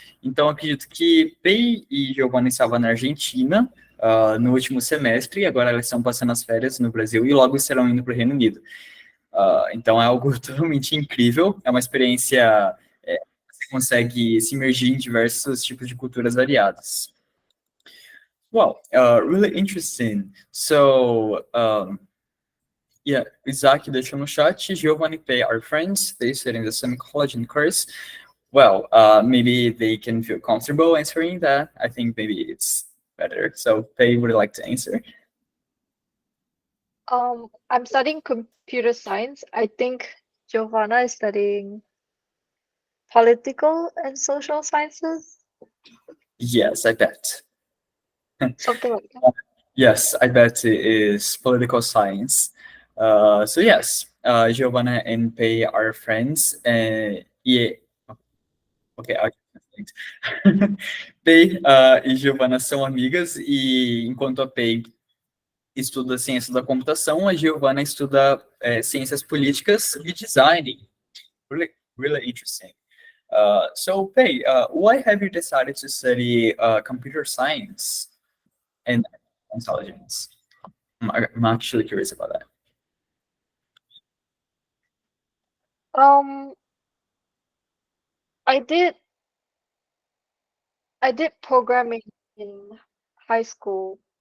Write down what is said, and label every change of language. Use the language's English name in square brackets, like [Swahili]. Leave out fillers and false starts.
[Portuguese] Então, acredito que Pei e Giovanna estavam na Argentina, no último semestre, e agora elas estão passando as férias no Brasil e logo estarão indo para o Reino Unido. Então é algo totalmente incrível, é uma experiência, você consegue se imergir em diversos tipos de culturas variadas. [English] Well, really interesting. So, yeah, Isaac [Portuguese] deixou no chat, [English] Giovanni Pei are friends, they study in the same college and course. Well, maybe they can feel comfortable answering that. I think maybe it's better. So, Pei, would you like to answer? I'm studying computer science. I think Giovanna is studying political and social sciences, Yes, I bet. something like that. Yes, I bet it is political science. So yes, Giovanna and Pei are friends. [Portuguese] Yeah, okay, I Pei e Giovanna são amigas e enquanto a Pei estuda ciência da computação, a Giovanna estuda ciências políticas e design. [English] Really, really interesting. So Pei, why have you decided to study computer science and intelligence? I'm actually curious about that. Um, I did I did programming in high school.